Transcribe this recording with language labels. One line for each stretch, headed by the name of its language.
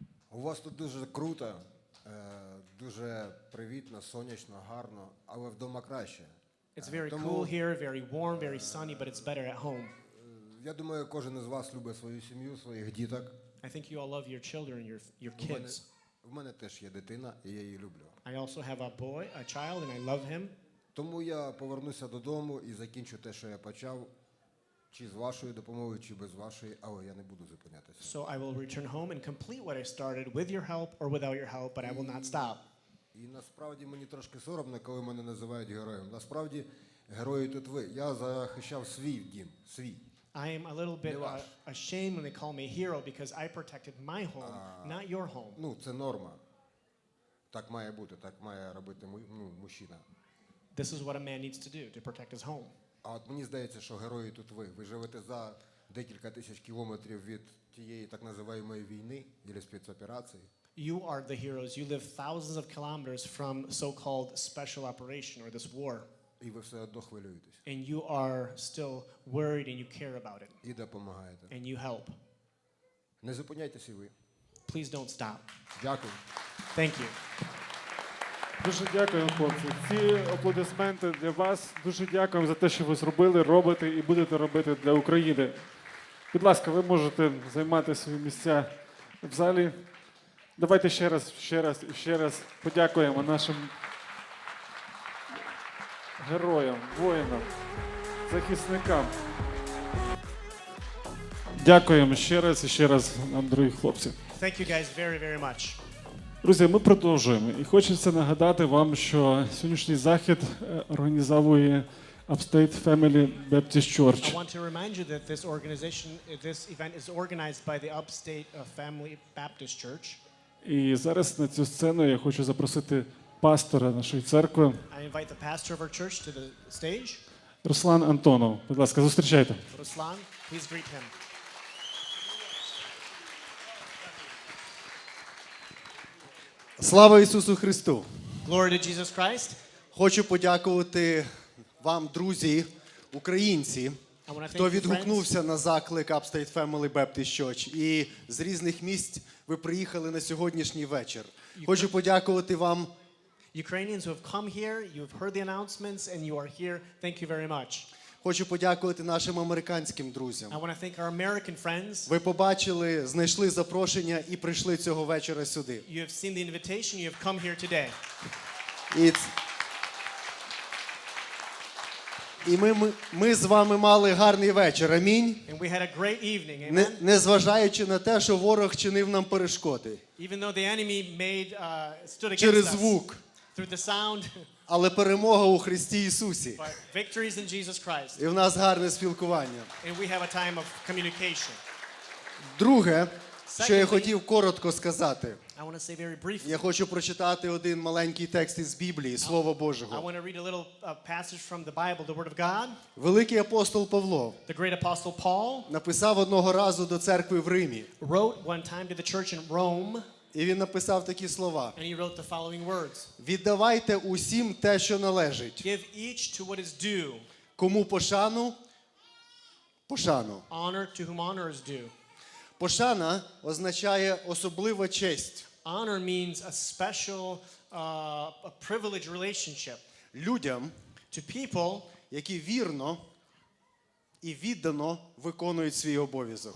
Ukrainian: У вас тут дуже круто, дуже привітно, сонячно, гарно, але вдома краще.
English: It's very cool here, very warm, very sunny, but it's better at home.
Ukrainian: Я думаю, кожен із вас любить свою сім'ю, своїх діток.
English: I think you all love your children, your kids.
Ukrainian: В мене теж є дитина, і я її люблю.
English: I also have a child, and I love him.
Ukrainian: Тому я повернуся додому і закінчу те, що я почав, чи з вашою допомогою, чи без вашої, але я не буду зупинятися.
English: So I will return home and complete what I started with your help or without your help, but I will not stop.
Ukrainian: І насправді мені трошки соромно, коли мене називають героєм. Насправді герої тут ви. Я захищав свій дім, свій.
English: I am a little bit ashamed when they call me a hero because I protected my home, not your home.
Ukrainian: Ну, це норма. Так має бути, так має робити мужчина.
English: This is what a man needs to do, to protect his home.
Ukrainian: А от мені здається, що герої тут ви. Ви живете за декілька тисяч кілометрів від тієї так називаємої війни, або спецоперації.
English: You are the heroes. You live thousands of kilometers from so-called special operation or this war.
Ukrainian: І ви все одно хвилюєтесь.
English: And you are still worried and you care about it.
Ukrainian: І допомагаєте.
English: And you help.
Ukrainian: Не зупиняйтеся і ви.
English: Please don't stop.
Ukrainian: Дякую.
English: Thank you.
Ukrainian: Дуже дякуємо, хлопці. Ці аплодисменти для вас. Дуже дякуємо за те, що ви зробили, робите і будете робити для України. Будь ласка, ви можете займати свої місця в залі. Давайте ще раз подякуємо нашим героям, воїнам, захисникам. Дякуємо ще раз нам, дорогі хлопці.
English: Thank you guys very, very much.
Ukrainian: Друзі, ми продовжуємо. І хочеться нагадати вам, що сьогоднішній захід організовує Upstate Family Baptist Church.
English: I want to remind you that this event is organized by the Upstate Family Baptist Church.
Ukrainian: І зараз на цю сцену я хочу запросити пастора нашої церкви.
English: I invite the pastor of our church to the stage.
Ukrainian: Руслан Антонов. Будь ласка, зустрічайте.
English: Ruslan, please greet him.
Ukrainian: Слава Ісусу Христу!
English: Glory to Jesus Christ.
Ukrainian: Хочу подякувати вам, друзі, українці, хто відгукнувся на заклик Upstate Family Baptist Church. І з різних місць ви приїхали на сьогоднішній вечір. Хочу подякувати вам.
English: Ukrainians who have come here, you have heard the announcements and you are here. Thank you very much.
Ukrainian: Хочу подякувати нашим американським друзям.
English: I want to thank our American friends.
Ukrainian: Ви побачили, знайшли запрошення і прийшли цього вечора сюди.
English: You have seen the invitation, you have come here today.
Ukrainian: І ми з вами мали гарний вечір. Амінь.
English: And we had a great evening. Amen.
Ukrainian: Незважаючи на те, що ворог чинив нам перешкоди.
English: Even though the enemy stood against
Ukrainian: Через
English: us
Ukrainian: звук.
English: through the sound.
Ukrainian: Але перемога у Христі Ісусі.
English: But victories in Jesus Christ.
Ukrainian: І в нас гарне спілкування.
English: And we have a time of communication.
Ukrainian: Друге, що я хотів коротко сказати.
English: I want to say very briefly.
Ukrainian: Я хочу прочитати один маленький текст із Біблії, Слова
English: I
Ukrainian: Божого.
English: want to read a little passage from the Bible, the Word of God.
Ukrainian: Великий апостол Павло
English: The great apostle Paul
Ukrainian: написав одного разу до церкви в Римі.
English: wrote one time to the church in Rome,
Ukrainian: І він написав такі слова.
English: and he wrote the following words.
Ukrainian: Віддавайте усім те, що належить.
English: Give each to what is due,
Ukrainian: Кому пошану? Пошану.
English: honor to whom honor is due.
Ukrainian: Пошана означає особлива честь.
English: Honor means a special, a privileged relationship.
Ukrainian: Людям,
English: To people
Ukrainian: які вірно і віддано виконують свій обов'язок.